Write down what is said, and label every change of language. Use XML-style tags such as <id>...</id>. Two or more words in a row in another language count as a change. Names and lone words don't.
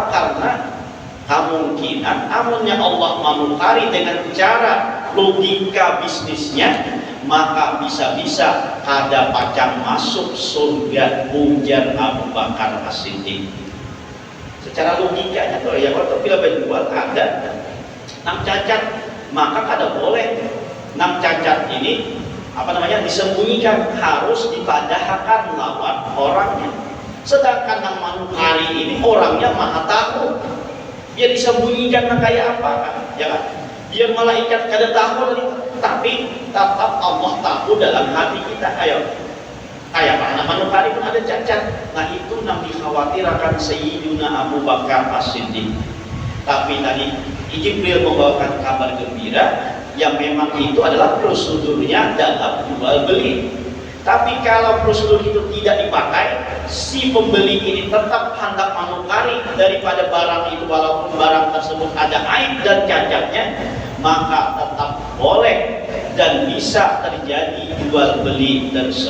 <bjn>Karena kemungkinan amunnya Allah menukari dengan cara logika bisnisnya, maka bisa-bisa ada pacang masuk surga, ujar Abu Bakar As-Siddiq.</bjn> <id>Secara logikanya tuh ya,</id> <bjn>kalau bila penjual ada nang cacat, maka kada boleh nang cacat ini disembunyikan, harus dipadahkan lawan orangnya. Sedangkan nang manukari ini orangnya maha tahu, dia disembunyikan nang kayak apa kan, ya kan? Biar malaikat kada tahu, tapi tetap Allah tahu dalam hati kita. Ayo, kayak mana manukari pun ada cacat.</bjn> <id>Nah, itu yang dikhawatirkan Sayyiduna Abu Bakar As-Siddiq. Tapi tadi Jibril membawakan kabar gembira yang memang itu adalah prosedurnya dalam jual beli. Tapi kalau prosedur itu tidak dipakai, si pembeli ini tetap hendak menukari daripada barang itu walaupun barang tersebut ada aib dan cacatnya, maka tetap boleh dan bisa terjadi jual beli tersebut.</id>